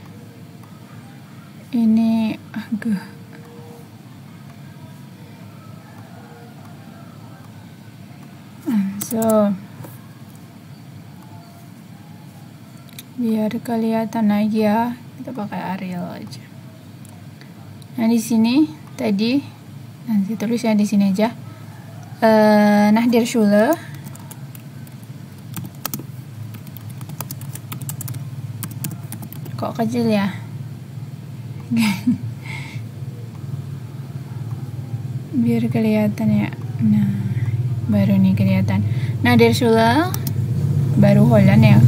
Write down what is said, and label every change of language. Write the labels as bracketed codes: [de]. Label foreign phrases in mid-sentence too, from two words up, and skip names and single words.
[id] Ini agak biar kelihatan aja, kita pakai Arial aja. Nah di sini tadi nanti tulisnya di sini aja. [de] Nach der Schule [id] kok kecil ya. Biar kelihatan ya. Nah baru nih kelihatan. Nah [de] der Schule [id] baru Holland ya.